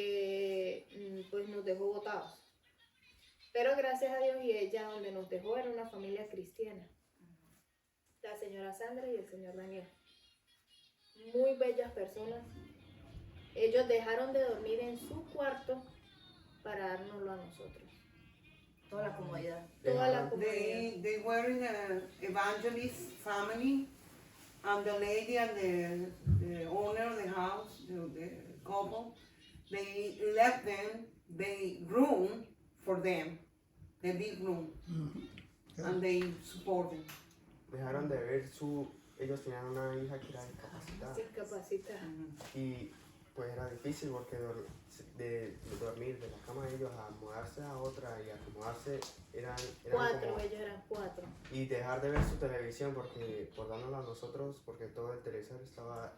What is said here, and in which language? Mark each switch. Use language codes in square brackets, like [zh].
[es] porque pues nos dejó botados. Pero gracias a Dios y ella donde nos dejó era una familia cristiana. La señora Sandra y el señor Daniel. Muy bellas personas. Ellos dejaron de dormir en su cuarto para dárnoslo a nosotros. Toda la comodidad. Toda la Dejaron- comunidad. [en] They were in an evangelist family, and the lady and the owner of the house, the couple, they left them the room for them, the big room, and they support them. [es] Dejaron de ver ellos tenían una hija que era discapacitada. Discapacitada. Y pues era difícil porque de dormir de la cama de ellos a mudarse a otra y acomodarse eran Cuatro, como... ellos eran 4. Y dejar de ver su televisión por dárnosla a nosotros, porque todo el televisor estaba...